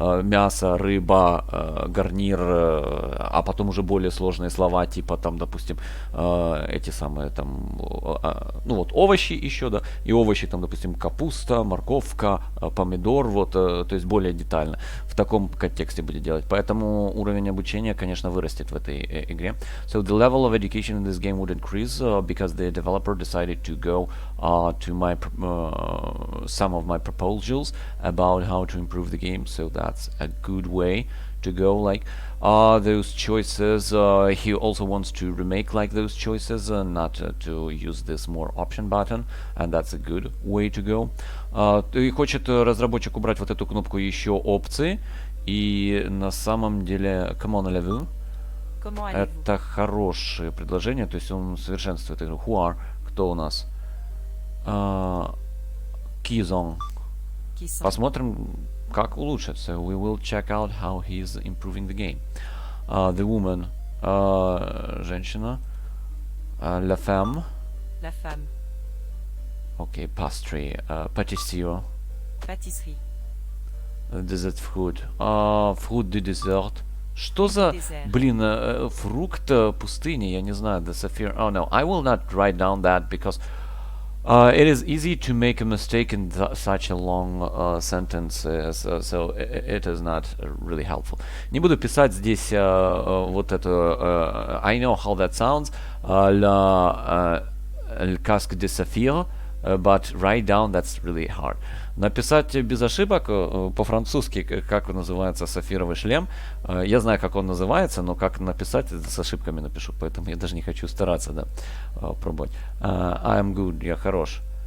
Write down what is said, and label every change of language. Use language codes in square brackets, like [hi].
[ru] мясо, рыба, гарнир, а потом уже более сложные слова, типа там, допустим, эти самые там, ну вот овощи еще, да, и овощи там, допустим, капуста, морковка, помидор, вот, то есть более детально в таком контексте будет делать. Поэтому уровень обучения, конечно, вырастет в этой игре. [en] So the level of education in this game would increase because the developer decided to go to my some of my proposals about how to improve the game. So that's a good way to go. Like those choices, he also wants to remake like those choices, not to use this more option button, and that's a good way to go. [ru] И хочет разработчик убрать вот эту кнопку еще опции. И на самом деле, [fr] comment allez-vous? [ru] Это хорошее предложение, то есть он совершенствует игру. [en] Who are? [ru] Кто у нас? [fr] Qui sont? [ru] Посмотрим, как улучшить. [en] So we will check out how he's improving the game. The woman. [ru] Женщина. [fr] La femme. La femme. [en] Okay, pastry. Pâtissier. [fr] Pâtisserie. [en] Dessert fruit. [fr] Fruit du dessert. [ru] Что за, блин, фрукт пустыни, я не знаю, [en] the sapphire. Oh no, I will not write down that because it is easy to make a mistake in such a long sentence, so it is not really helpful. [ru] Не буду писать здесь вот это. [en] I know how that sounds. [fr] Le casque de saphir. [en] but write down that's really hard. [ru] Написать без ошибок по-французски, как называется сапфировый шлем, я знаю, как он называется, но как написать, с ошибками напишу, поэтому я даже не хочу стараться, да, пробовать. [en] I am good, [ru] я хорош.